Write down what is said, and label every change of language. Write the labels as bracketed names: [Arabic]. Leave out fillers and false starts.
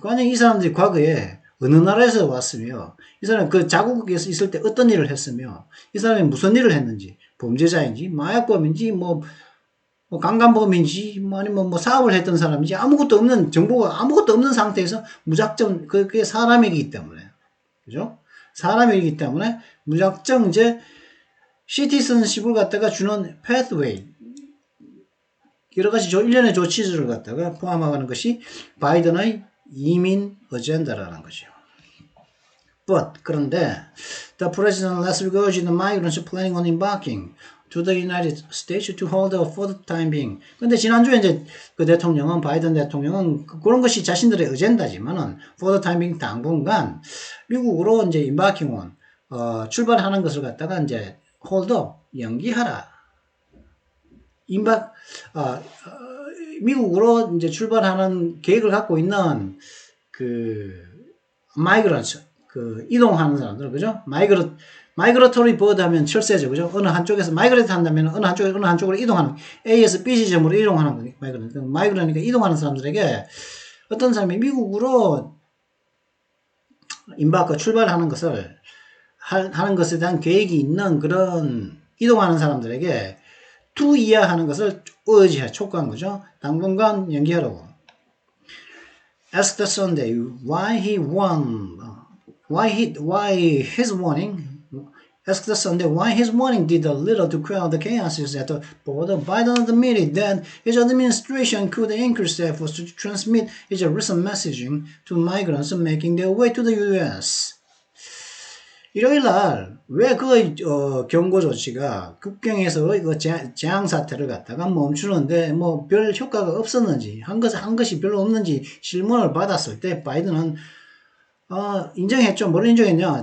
[Korean] 만약 이 사람들이 과거에 어느 나라에서 왔으며 이 사람이 그 자국에서 있을 때 어떤 일을 했으며 이 사람이 무슨 일을 했는지 범죄자인지 마약범인지 강간범인지 아니면 사업을 했던 사람인지 정보가 아무것도 없는 상태에서 무작정 그게 사람이기 때문에 그죠? 사람이기 때문에 무작정 이제 시티즌십을 갖다가 주는 pathway 여러 가지 일련의 조치들을 갖다가 포함하는 것이 바이든의 이민 어젠다라는 거죠. 그런데 [English] the president last week urged the migrants planning on embarking to the United States to hold off for the time being. [Korean] 근데 지난주에 이제 바이든 대통령은 그런 것이 자신들의 어젠다지만은 [English] for the time being [Korean] 당분간 미국으로 이제 [English] embarking on [Korean] 출발하는 것을 갖다가 이제 [English] hold off [Korean] 연기하라. 미국으로 이제 출발하는 계획을 갖고 있는 migrants 이동하는 사람들, 그죠? 마이그러토리 버드 하면 철새죠, 그죠? 어느 한쪽에서 마이그레이트 한다면 어느 한쪽으로 이동하는 A에서 B 지점으로 이동하는 거 마이그러니까 이동하는 사람들에게 어떤 사람이 미국으로 출발하는 것을 하는 것에 대한 계획이 있는 그런 이동하는 사람들에게 to 이하하는 것을 urge, 촉구한 거죠. 당분간 연기하라고. [English] Ask the Sunday why he won, why his warning. Ask the Sunday why his warning did a little to quell the chaos at the border. Biden admitted that his administration could increase efforts to transmit his recent messaging to migrants making their way to the U.S. [Korean] 일요일 날 왜 그 경고 조치가 국경에서 그 재앙 사태를 갖다가 멈추는데 뭐 별 효과가 없었는지 한 것이 별로 없는지 질문을 받았을 때 바이든은 인정했죠. 뭘 인정했냐?